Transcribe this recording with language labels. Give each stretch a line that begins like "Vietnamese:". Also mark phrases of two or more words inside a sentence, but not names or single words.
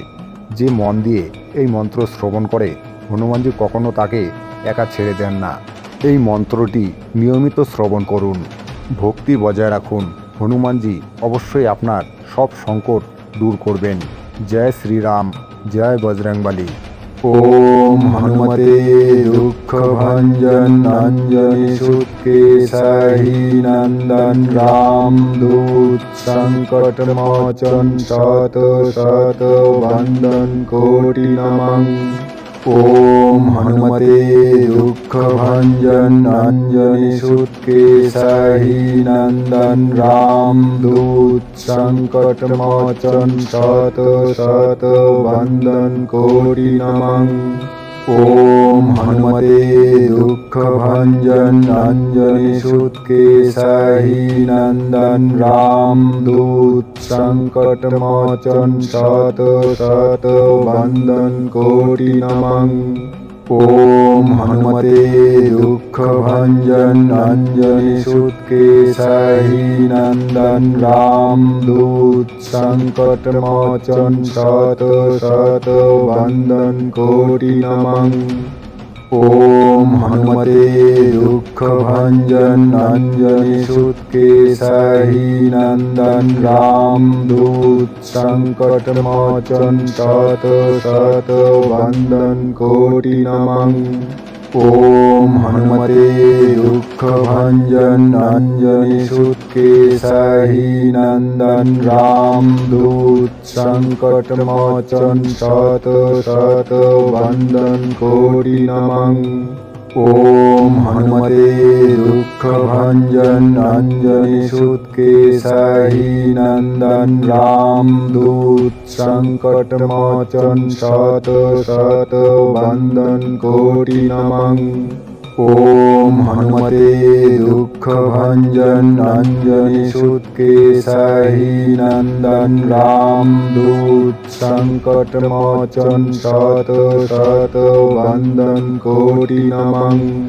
Bangla: যে মন দিয়ে এই মন্ত্র শ্রবণ করে, হনুমানজি কখনো তাকে একা ছেড়ে দেন না। এই মন্ত্রটি নিয়মিত শ্রবণ করুন, ভক্তি বজায় রাখুন, হনুমানজি অবশ্যই আপনার সব সংকট দূর করবেন। জয় শ্রীরাম, জয় বজরংবলী।
Sanskrit: ओम हनुमते दुख भंजन अंजनी सुत केसरी नंदन राम दूत संकट मोचन शत शत वंदन कोटि नमः। ओम हनुमते दुख भंजन अंजनी सुत केसरी नंदन राम दूत संकट मोचन शत शत वंदन कोटि नमः। ओम हनुमते दुख भंजन अंजनी सुत केसरी नंदन राम दूत संकट मोचन शत शत वंदन कोटि नमः। ओम हनुमते दुख भंजन अंजनी सुत केसरी नंदन राम दूत संकट मोचन शत शत वंदन कोटि नमः। ओम हनुमते दुख भंजन अंजनी सुत केसरी नंदन राम दूत संकट मोचन शत शत वंदन कोटि नमः। ओम हनुमते दुख भंजन अंजनी सुत केसरी नंदन राम दूत संकट मोचन शत शत वंदन कोटि नमः। ओम हनुमते दुख भंजन अंजनी सुत केसरी नंदन राम दूत संकट मोचन शत शत वंदन कोटि नमः। ॐ हनुमते दुःखभञ्जन अंजनीसुतकेसरी नन्दन रामदूत संकटमोचन शत शत वन्दन कोटि नमः।